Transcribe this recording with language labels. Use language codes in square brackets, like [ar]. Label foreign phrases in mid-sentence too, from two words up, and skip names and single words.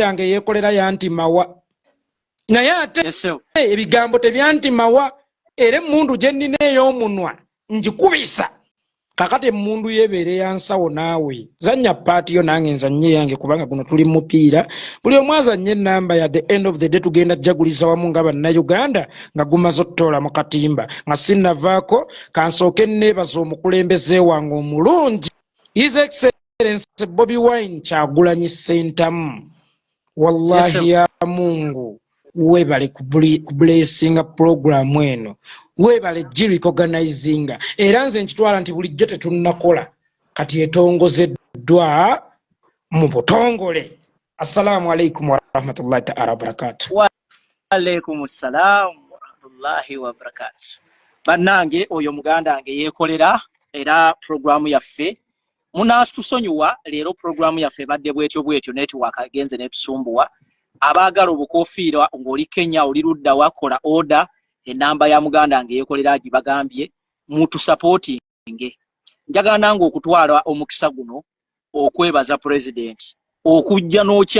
[lg] yange yeekolera yantimawa naye ate ebigambo tebyantimawa era emmundu gye nnina ey'omunwa ngikubisa kakati emmundu yeebeere yansawo naawe zanya paati yo nange nzanye yange kubanga guno tuli mupiira buli omu azanye enamba ya [en] the end of the day [lg] tugenda jaguliza wamu nga bannayuganda nga gumaze ottoola mu katimba nga sinnavaako kansooke nneebaza omukulembeze wange omulungi [en] His Excellency [lg] Bobi Wine Kyagulanyi Ssentamu wallahi [sw] ya Mungu [lg] webale kublessinga program eno webale girecognizinga era nze nkitwala nti bulijjo tetunnakola kati etongozeddwa mu butongole. [ar] السلام عليكم ورحمة الله تعالى وبركاته. وعليكم السلام ورحمة الله وبركاته. [lg] Bannange oyo muganda wange yeekolera era programu yaffe munatusonyiwa leero programu yaffe badde bwetyo network agenze netusumbuwa abagala obukofiira ng'oli Kenya oli ludda wakola order enamba ya muganda wange yeekolera agibagambye mutu supporting njagala nange okutwala omukisa guno okwebaza president okujja n'okya